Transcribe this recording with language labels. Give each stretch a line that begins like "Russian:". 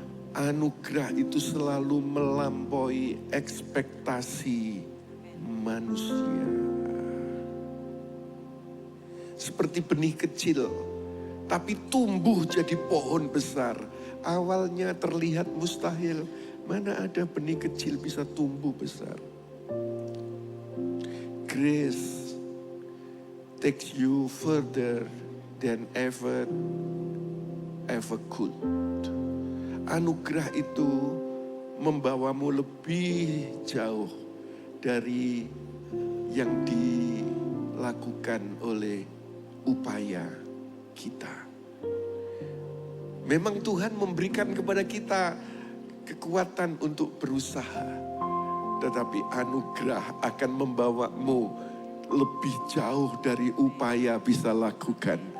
Indonesian: Anugerah itu selalu melampaui ekspektasi manusia. Seperti benih kecil, tapi tumbuh jadi pohon besar. Awalnya terlihat mustahil. Mana ada benih kecil bisa tumbuh besar.
English: Grace takes you further than ever could.
Indonesian: Anugerah itu membawamu lebih jauh dari yang dilakukan oleh upaya kita. Memang Tuhan memberikan kepada kita kekuatan untuk berusaha, tetapi anugerah akan membawamu lebih jauh dari upaya bisa lakukan.